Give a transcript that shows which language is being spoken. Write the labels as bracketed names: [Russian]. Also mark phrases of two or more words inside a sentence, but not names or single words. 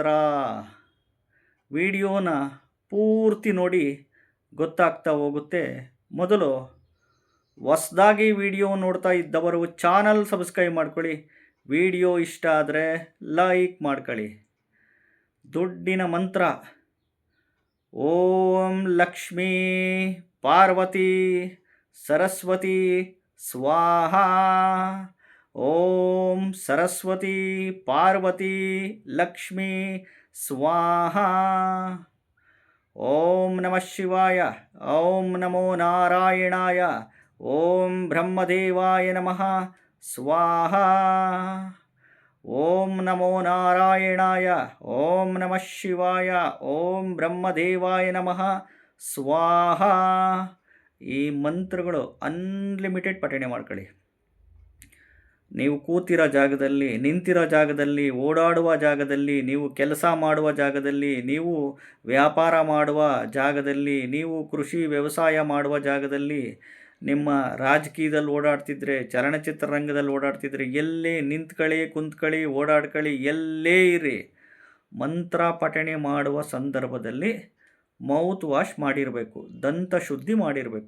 [Kannada] ವಿಡಿಯೋನ ಪೂರ್ತಿ ನೋಡಿ ಗೊತ್ತಾಗ್ತಾ ಹೋಗುತ್ತೆ. ಮೊದಲು ಹೊಸದಾಗಿ ವಿಡಿಯೋ ನೋಡ್ತಾ ಇದ್ದವರು [English] channel subscribe [Kannada] ಮಾಡ್ಕೊಳ್ಳಿ. ವಿಡಿಯೋ ಇಷ್ಟ ಆದರೆ ಲೈಕ್ ಮಾಡ್ಕೊಳ್ಳಿ. ದುಡ್ಡಿನ ಮಂತ್ರ. [Sanskrit] ಓಂ ಲಕ್ಷ್ಮೀ ಪಾರ್ವತಿ ಸರಸ್ವತಿ ಸ್ವಾಹ. ಓಂ ಸರಸ್ವತಿ ಪಾರ್ವತಿ ಲಕ್ಷ್ಮೀ ಸ್ವಾಹ. ಓಂ ನಮಃ ಶಿವಾಯ. ಓಂ ನಮೋ ನಾರಾಯಣಾಯ. ಓಂ ಬ್ರಹ್ಮದೇವಾಯ ನಮಃ ಸ್ವಾಹ. ಓಂ ನಮೋ ನಾರಾಯಣಾಯ. ಓಂ ನಮಃ ಶಿವಾಯ. ಓಂ ಬ್ರಹ್ಮದೇವಾಯ ನಮಃ ಸ್ವಾಹ. [Kannada] ಈ ಮಂತ್ರಗಳು ಅನ್ಲಿಮಿಟೆಡ್ ಪಠಣೆ ಮಾಡ್ಕೊಳ್ಳಿ. ನೀವು ಕೂತಿರೋ ಜಾಗದಲ್ಲಿ, ನಿಂತಿರೋ ಜಾಗದಲ್ಲಿ, ಓಡಾಡುವ ಜಾಗದಲ್ಲಿ, ನೀವು ಕೆಲಸ ಮಾಡುವ ಜಾಗದಲ್ಲಿ, ನೀವು ವ್ಯಾಪಾರ ಮಾಡುವ ಜಾಗದಲ್ಲಿ, ನೀವು ಕೃಷಿ ವ್ಯವಸಾಯ ಮಾಡುವ ಜಾಗದಲ್ಲಿ, ನಿಮ್ಮ ರಾಜಕೀಯದಲ್ಲಿ ಓಡಾಡ್ತಿದ್ರೆ, ಚಲನಚಿತ್ರರಂಗದಲ್ಲಿ ಓಡಾಡ್ತಿದ್ರೆ, ಎಲ್ಲೇ ನಿಂತ್ಕೊಳ್ಳಿ, ಕುಂತ್ಕೊಳ್ಳಿ, ಓಡಾಡ್ಕೊಳ್ಳಿ, ಎಲ್ಲೇ ಇರಿ, ಮಂತ್ರ ಪಠಣೆ ಮಾಡುವ ಸಂದರ್ಭದಲ್ಲಿ [English] mouth wash [Kannada] ಮಾಡಿರಬೇಕು, ದಂತ ಶುದ್ಧಿ ಮಾಡಿರಬೇಕು.